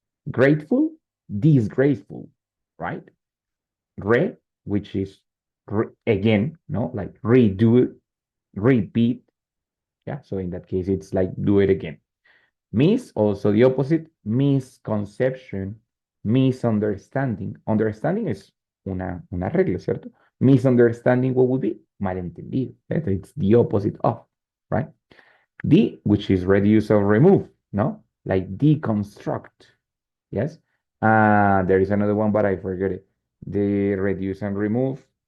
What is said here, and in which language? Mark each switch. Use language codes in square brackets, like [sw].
[en] Grateful, disgraceful, right? Re, which is again, no, like redo it, repeat. Yeah, so in that case, it's like do it again. Miss, also the opposite, misconception, misunderstanding. [es] Understanding es una regla, ¿cierto? [en] Misunderstanding, what would be? Malentendido. Right? It's the opposite of, right? D, which is reduce or remove, no? Like deconstruct, yes? There is another one, but I forget it. The reduce and remove.